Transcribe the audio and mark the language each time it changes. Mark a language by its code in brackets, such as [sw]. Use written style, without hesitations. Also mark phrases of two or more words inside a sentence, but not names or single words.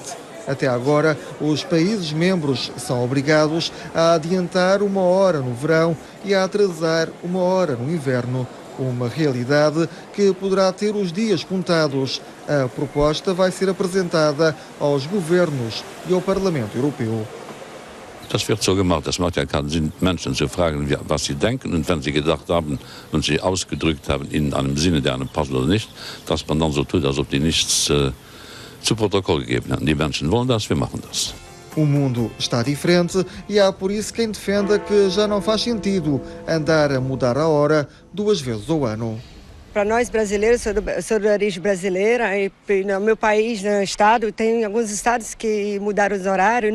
[pt] Até agora, os países membros são obrigados a adiantar 1 hora no verão e a atrasar 1 hora no inverno, uma realidade que poderá ter os dias contados. A proposta vai ser apresentada aos governos e ao Parlamento Europeu. [de] Das wird so gemacht. Das macht ja keinen Sinn, Menschen zu fragen, was sie denken. Und wenn sie gedacht haben und sie ausgedrückt haben in einem Sinne, der einem passt oder nicht, dass man dann so tut, als ob die nichts zu Protokoll gegeben hätten. Die Menschen wollen das, wir machen das. [pt] O mundo está diferente e há por isso quem defenda que já não faz sentido andar a mudar a hora 2 vezes ao ano. Para nós brasileiros, sou de origem brasileira e no meu país, no estado, tem alguns estados que mudaram os horários.